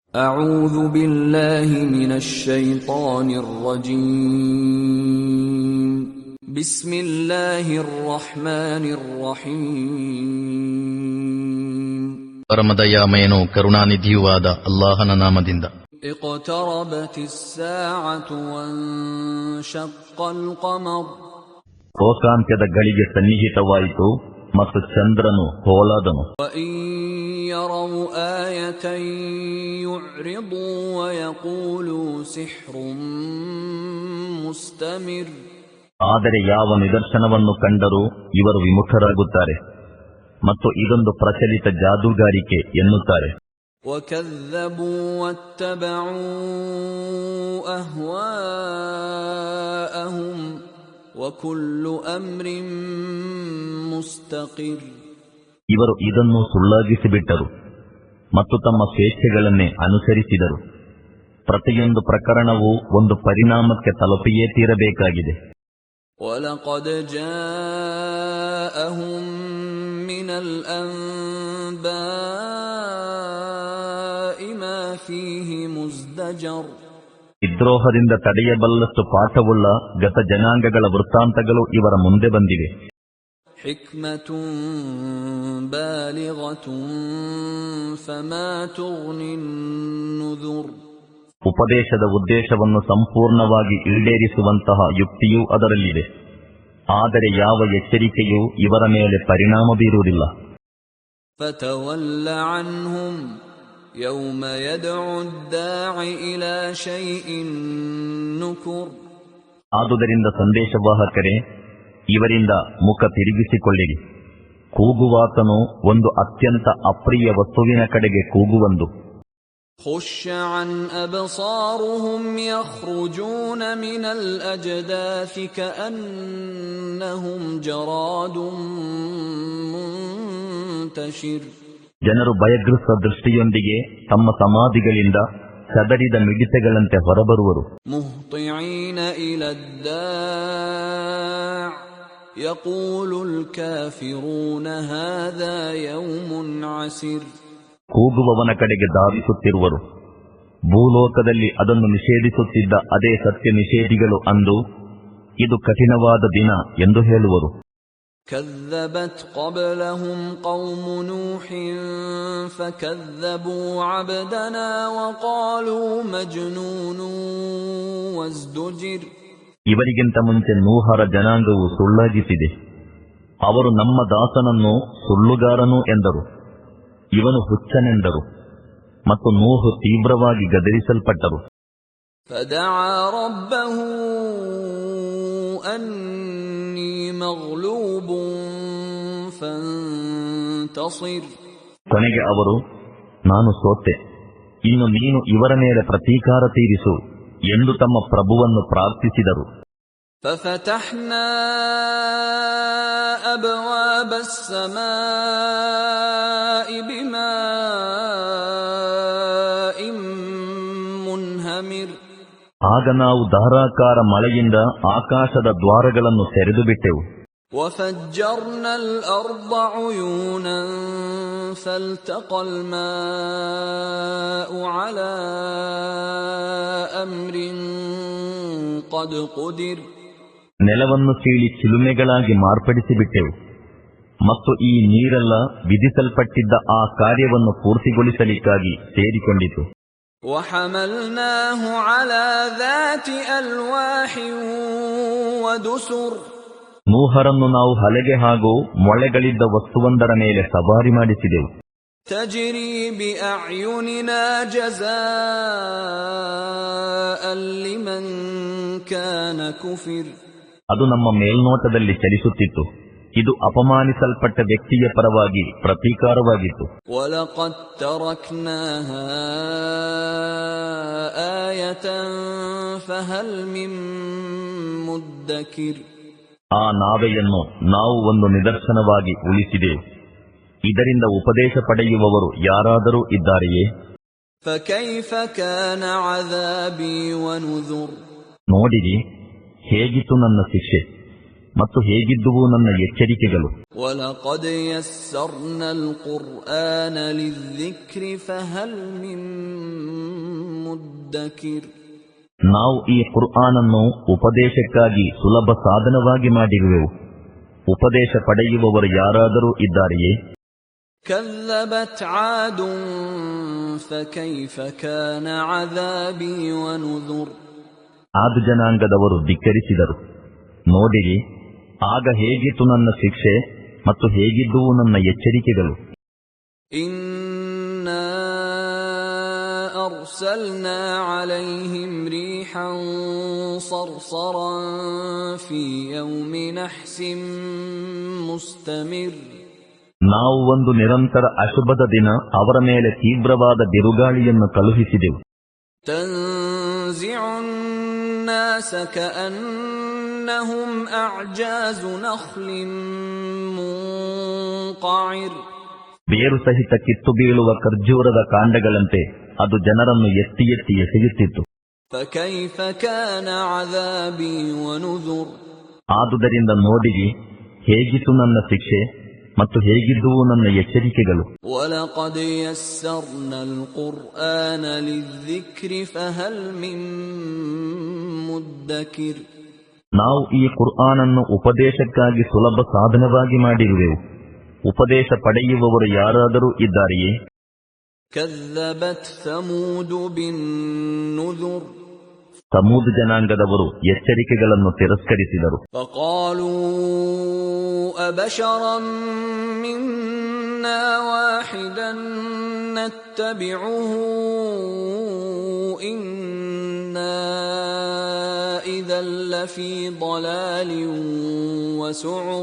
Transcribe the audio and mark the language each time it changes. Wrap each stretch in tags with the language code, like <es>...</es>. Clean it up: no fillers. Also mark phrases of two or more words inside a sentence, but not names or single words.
<ar>أعوذ بالله من الشيطان الرجيم بسم الله الرحمن الرحيم</ar> <kn>ಪರಮದಯಾಮಯನೂ ಕರುಣಾನಿಧಿಯೂ ಆದ ಅಲ್ಲಾಹನ ನಾಮದಿಂದ.</kn> <ar>اقتربت الساعة وانشق القمر</ar> <kn>ಲೋಕಾಂತ್ಯದ ಗಳಿಗೆ ಸನ್ನಿಹಿತವಾಯಿತು ಮತ್ತು ಚಂದ್ರನು ಹೋಲಾದನು.</kn> <ar>وإن يروا آية يعرضوا ويقولوا سحر مستمر</ar> <kn>ಆದರೆ ಯಾವ ನಿದರ್ಶನವನ್ನು ಕಂಡರೂ ಇವರು ವಿಮುಖರಾಗುತ್ತಾರೆ ಮತ್ತು ಇದೊಂದು ಪ್ರಚಲಿತ ಜಾದೂಗಾರಿಕೆ ಎನ್ನುತ್ತಾರೆ.</kn> <ar>وكذبوا واتبعوا أهواءهم وكل أمر مستقر</ar> <kn>ಇವರು ಇದನ್ನು ಸುಳ್ಳಾಗಿಸಿಬಿಟ್ಟರು ಮತ್ತು ತಮ್ಮ ಸ್ವೇಚ್ಛೆಗಳನ್ನೇ ಅನುಸರಿಸಿದರು. ಪ್ರತಿಯೊಂದು ಪ್ರಕರಣವೂ ಒಂದು ಪರಿಣಾಮಕ್ಕೆ ತಲುಪಿಯೇ ತೀರಬೇಕಾಗಿದೆ.</kn> <ar>وَلَقَدْ جَاءَهُم مِّنَ الْأَنبَاءِ مَا فِيهِ مُزْدَجَرٌ</ar> <kn>ವಿದ್ರೋಹದಿಂದ ತಡೆಯಬಲ್ಲಷ್ಟು ಪಾಠವುಳ್ಳ ಗತ ಜನಾಂಗಗಳ ವೃತ್ತಾಂತಗಳು ಇವರ ಮುಂದೆ ಬಂದಿವೆ.</kn> <ar>حِكْمَةٌ بَالِغَةٌ فَمَا تُغْنِ النُّذُرُ</ar> <kn>ಉಪದೇಶದ ಉದ್ದೇಶವನ್ನು ಸಂಪೂರ್ಣವಾಗಿ ಈಡೇರಿಸುವಂತಹ ಯುಕ್ತಿಯೂ ಅದರಲ್ಲಿದೆ. ಆದರೆ ಯಾವ ಎಚ್ಚರಿಕೆಯೂ ಇವರ ಮೇಲೆ ಪರಿಣಾಮ ಬೀರುವುದಿಲ್ಲ.</kn> <ar>فَتَوَلَّ عَنْهُمْ يَوْمَ يَدْعُ الدَّاعِ إِلَى شَيْءٍ نُكُرٍ</ar> <kn>ಆದುದರಿಂದ ಸಂದೇಶವಾಹಕರೇ, ಇವರಿಂದ ಮುಖ ತಿರುಗಿಸಿಕೊಳ್ಳಿರಿ. ಕೂಗುವಾತನು ಒಂದು ಅತ್ಯಂತ ಅಪ್ರಿಯ ವಸ್ತುವಿನ ಕಡೆಗೆ ಕೂಗುವಂದು.</kn> <ar>خُشَّ عَنْ أَبْصَارُهُمْ يَخْرُجُونَ مِنَ الْأَجْدَاثِ كَأَنَّهُمْ جَرَادٌ مُنْتَشِرٌ</ar> <kn>ಜನರು ಭಯಗ್ರಸ್ತ ದೃಷ್ಟಿಯೊಂದಿಗೆ ತಮ್ಮ ಸಮಾಧಿಗಳಿಂದ ಚದರಿದ ಮಿಡಿತೆಗಳಂತೆ ಹೊರಬರುವರು.</kn> <ar>مُهْطِعِينَ إِلَى الدَّاعِ يَقُولُ الْكَافِرُونَ هَذَا يَوْمٌ عَسِرٌ</ar> <kn>ಕೂಗುವವನ ಕಡೆಗೆ ಧಾವಿಸುತ್ತಿರುವರು. ಭೂಲೋಕದಲ್ಲಿ ಅದನ್ನು ನಿಷೇಧಿಸುತ್ತಿದ್ದ ಅದೇ ಸತ್ಯ ನಿಷೇಧಿಗಳು ಅಂದು ಇದು ಕಠಿಣವಾದ ದಿನ ಎಂದು ಹೇಳುವರು.</kn> <ar>كذبت قبلهم قوم نوح فكذبوا عبدنا وقالوا مجنون وازدجر</ar> <kn>ಇವರಿಗಿಂತ ಮುಂಚೆ ನೂಹರ ಜನಾಂಗವು ಸುಳ್ಳಾಗಿಸಿದೆ. ಅವರು ನಮ್ಮ ದಾಸನನ್ನು ಸುಳ್ಳುಗಾರನು ಎಂದರು, ಇವನು ಹುಚ್ಚನೆಂದರು ಮತ್ತು ನೂಹು ತೀವ್ರವಾಗಿ ಗದರಿಸಲ್ಪಟ್ಟರು.</kn> <ar>فدعا ربه أني مغلوب فانتصر</ar> <kn>ಕೊನೆಗೆ ಅವರು, ನಾನು ಸೋತೆ, ಇನ್ನು ನೀನು ಇವರ ಮೇಲೆ ಪ್ರತೀಕಾರ ತೀರಿಸು ಎಂದು ತಮ್ಮ ಪ್ರಭುವನ್ನು ಪ್ರಾರ್ಥಿಸಿದರು.</kn> <ar>ففتحنا أبواب السماء بماء منهمر</ar> <kn>ಆಗ ನಾವು ಧಾರಾಕಾರ ಮಳೆಯಿಂದ ಆಕಾಶದ ದ್ವಾರಗಳನ್ನು ತೆರೆದು ಬಿಟ್ಟೆವು.</kn> <ar>وفجرنا الأرض عيونا فالتقى الماء على أمر قد قدر</ar> <kn>ನೆಲವನ್ನು ಸೀಳಿ ಚಿಲುಮೆಗಳಾಗಿ ಮಾರ್ಪಡಿಸಿಬಿಟ್ಟೆವು ಮತ್ತು ಈ ನೀರೆಲ್ಲ ವಿಧಿಸಲ್ಪಟ್ಟಿದ್ದ ಆ ಕಾರ್ಯವನ್ನು ಪೂರ್ತಿಗೊಳಿಸಲಿಕ್ಕಾಗಿ ಸೇರಿಕೊಂಡಿತು.</kn> <ar>وحملناه على ذات ألواح ودسر</ar> <kn>ನೂಹರನ್ನು ನಾವು ಹಲಗೆ ಹಾಗೂ ಮೊಳೆಗಳಿದ್ದ ವಸ್ತುವೊಂದರ ಮೇಲೆ ಸವಾರಿ ಮಾಡಿಸಿದೆವು.</kn> <ar>تجري بأعيننا جزاء لمن كان كفر</ar> <kn>ಅದು ನಮ್ಮ ಮೇಲ್ನೋಟದಲ್ಲಿ ಚಲಿಸುತ್ತಿತ್ತು. ಇದು ಅಪಮಾನಿಸಲ್ಪಟ್ಟ ವ್ಯಕ್ತಿಯ ಪರವಾಗಿ ಪ್ರತೀಕಾರವಾಗಿತ್ತು.</kn> <ar>وَلَقَدْ تَرَكْنَاهَا آيَةً فَهَلْ مِن مُدَّكِرٍ</ar> <kn>ಆ ನಾವೆಯನ್ನು ನಾವು ಒಂದು ನಿದರ್ಶನವಾಗಿ ಉಳಿಸಿದೆವು. ಇದರಿಂದ ಉಪದೇಶ ಪಡೆಯುವವರು ಯಾರಾದರೂ ಇದ್ದಾರೆಯೇ?</kn> <ar>فَكَيْفَ كَانَ عَذَابِي وَنُذُرِ</ar> <kn>ನೋಡಿರಿ, ಹೇಗಿತ್ತು ನನ್ನ ಶಿಕ್ಷೆ ಮತ್ತು ಹೇಗಿದ್ದುವು ನನ್ನ ಎಚ್ಚರಿಕೆಗಳು.</kn> <ar>وَلَقَدْ يَسَّرْنَا الْقُرْآنَ لِلذِّكْرِ فَهَلْ مِن مدكر</ar> <kn>ನಾವು ಈ ಕುರ್ಆನನ್ನು ಉಪದೇಶಕ್ಕಾಗಿ ಸುಲಭ ಸಾಧನವಾಗಿ ಮಾಡಿರುವೆವು. ಉಪದೇಶ ಪಡೆಯುವವರು ಯಾರಾದರೂ ಇದ್ದಾರೆಯೇ?</kn> <ar>كذبت عاد فكيف كان عذابي ونذر</ar> <kn>ಆದು ಜನಾಂಗದವರು ಧಿಕ್ಕರಿಸಿದರು. ನೋಡಿರಿ, ಆಗ ಹೇಗಿತ್ತು ನನ್ನ ಶಿಕ್ಷೆ ಮತ್ತು ಹೇಗಿದ್ದುವು ನನ್ನ ಎಚ್ಚರಿಕೆಗಳು.</kn> <ar>إنا أرسلنا عليهم ريحا صرصرا في يوم نحس مستمر</ar> <kn>ನಾವು ಒಂದು ನಿರಂತರ ಅಶುಭದ ದಿನ ಅವರ ಮೇಲೆ ತೀವ್ರವಾದ ಬಿರುಗಾಳಿಯನ್ನು ಕಳುಹಿಸಿದೆವು.</kn> <ar>تنزع الناس كأنهم أعجاز نخل منقعر</ar> <kn>ಬೇರು ಸಹಿತ ಕಿತ್ತು ಬೀಳುವ ಖರ್ಜೂರದ ಕಾಂಡಗಳಂತೆ ಅದು ಜನರನ್ನು ಎತ್ತಿ ಎತ್ತಿ ಎಸೆಯುತ್ತಿತ್ತು.</kn> <ar>فكيف كان عذابي ونذر</ar> <kn>ಆದುದರಿಂದ ನೋಡಿರಿ, ಹೇಗಿತ್ತು ನನ್ನ ಶಿಕ್ಷೆ ಮತ್ತು ಹೇಗಿದ್ದುವು ನನ್ನ ಎಚ್ಚರಿಕೆಗಳು.</kn> <ar>وَلَقَدْ يَسَّرْنَا الْقُرْآنَ لِلذِّكْرِ فَهَلْ مِن مُّدَّكِرٍ</ar> <kn>ನಾವು ಈ ಕುರ್ಆನನ್ನು ಉಪದೇಶಕ್ಕಾಗಿ ಸುಲಭ ಸಾಧನವಾಗಿ ಮಾಡಿರುವೆವು. ಉಪದೇಶ ಪಡೆಯುವವರು ಯಾರಾದರೂ ಇದ್ದಾರೆಯೇ?</kn> <ar>كَذَّبَتْ ثَمُودُ بِالنُّذُرِ</ar> <kn>ಸಮೂದ್ ಜನಾಂಗದವರು ಎಚ್ಚರಿಕೆಗಳನ್ನು ತಿರಸ್ಕರಿಸಿದರು.</kn> <ar>فَقَالُوا أَبَشَرًا مِّنَّا وَاحِدًا نَّتَّبِعُهُ إِنَّا إِذًا لَّفِي ضَلَالٍ وَسُعُرٍ</ar>